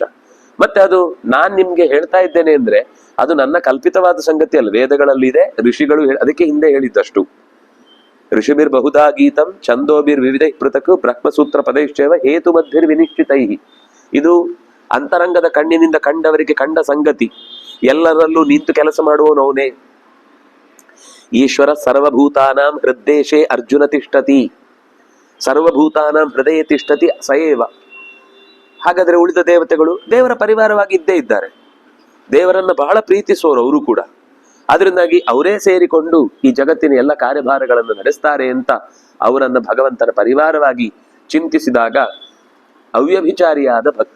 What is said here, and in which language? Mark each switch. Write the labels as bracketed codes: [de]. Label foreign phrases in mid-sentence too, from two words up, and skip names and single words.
[kn] ಮತ್ತೆ ಅದು ನಾನ್ ನಿಮ್ಗೆ ಹೇಳ್ತಾ ಇದ್ದೇನೆ ಅಂದ್ರೆ ಅದು ನನ್ನ ಕಲ್ಪಿತವಾದ ಸಂಗತಿ ಅಲ್ಲ, ವೇದಗಳಲ್ಲಿ ಇದೆ, ಋಷಿಗಳು ಅದಕ್ಕೆ ಹಿಂದೆ ಹೇಳಿದ್ದಷ್ಟು. [sa] ಋಷಿಭಿರ್ ಬಹುಧಾ ಗೀತಂ ಛಂದೋಭಿರ್ ವಿವಿಧ ಪೃಥಕ್ ಬ್ರಹ್ಮಸೂತ್ರ ಪದೈಶ್ಚೈವ ಹೇತು ಮಧ್ಯರ್ ವಿನಿಶ್ಚಿತೈ. [kn] ಇದು ಅಂತರಂಗದ ಕಣ್ಣಿನಿಂದ ಕಂಡವರಿಗೆ ಕಂಡ ಸಂಗತಿ. ಎಲ್ಲರಲ್ಲೂ ನಿಂತು ಕೆಲಸ ಮಾಡುವವನವನೇ. [sa] ಈಶ್ವರ ಸರ್ವಭೂತಾನಾಂ ಹೃದ್ದೇಶೇ ಅರ್ಜುನ ತಿಷ್ಠತಿ, ಸರ್ವಭೂತಾನಾಂ ಹೃದಯ ತಿಷ್ಠತಿ ಸಯೇವ. [kn] ಹಾಗಾದ್ರೆ ಉಳಿದ ದೇವತೆಗಳು ದೇವರ ಪರಿವಾರವಾಗಿ ಇದ್ದೇ ಇದ್ದಾರೆ, ದೇವರನ್ನ ಬಹಳ ಪ್ರೀತಿಸುವವರು ಅವರು ಕೂಡ. ಅದರಿಂದಾಗಿ ಅವರೇ ಸೇರಿಕೊಂಡು ಈ ಜಗತ್ತಿನ ಎಲ್ಲ ಕಾರ್ಯಭಾರಗಳನ್ನು ನಡೆಸ್ತಾರೆ ಅಂತ ಅವರನ್ನ ಭಗವಂತನ ಪರಿವಾರವಾಗಿ ಚಿಂತಿಸಿದಾಗ ಅವ್ಯಭಿಚಾರಿಯಾದ ಭಕ್ತಿ.